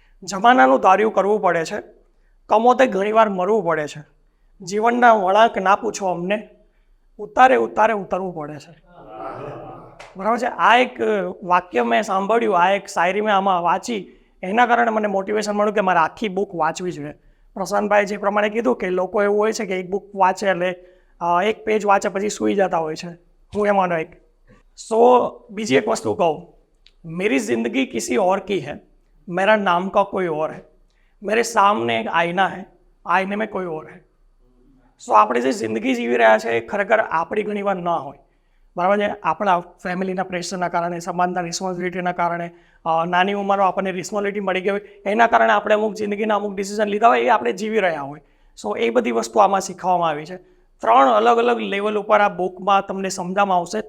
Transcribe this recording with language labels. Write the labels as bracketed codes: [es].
[gu] જમાનાનું ધાર્યું કરવું પડે છે, કમોતે ઘણીવાર મરવું પડે છે, જીવનના વળાંક ના પૂછો અમને, ઉતારવું પડે છે. બરાબર છે. આ એક વાક્ય મેં સાંભળ્યું, આ એક શાયરી મેં આમાં વાંચી, એના કારણે મને મોટિવેશન મળ્યું કે મારે આખી બુક વાંચવી જોઈએ. પ્રશાંતભાઈ જે પ્રમાણે કીધું કે લોકો એવું હોય છે કે એક બુક વાંચે એટલે એક પેજ વાંચે પછી સૂઈ જતા હોય છે, હું એમાંનો એક. સો બીજી એક વસ્તુ કહું, [hi] મેરી જિંદગી કિસી ઓર કી હૈ, मेरा नाम का कोई और है, मेरे सामने एक आईना है, आईने में कोई और है. [gu] સો આપણે જે જિંદગી જીવી રહ્યા છે એ ખરેખર આપણી ઘણીવાર ન હોય, બરાબર છે. આપણા ફેમિલીના પ્રેશરના કારણે, સમાજના રિસ્પોન્સિબિલિટીના કારણે, નાની ઉંમરમાં આપણને રિસ્પોન્સિબિલિટી મળી ગઈ હોય, એના કારણે આપણે અમુક જિંદગીના અમુક ડિસિઝન લીધા હોય, એ આપણે જીવી રહ્યા હોય. સો એ બધી વસ્તુ આમાં શીખવામાં આવી છે. 3 અલગ અલગ લેવલ ઉપર આ બુકમાં તમને સમજાવવામાં આવશે.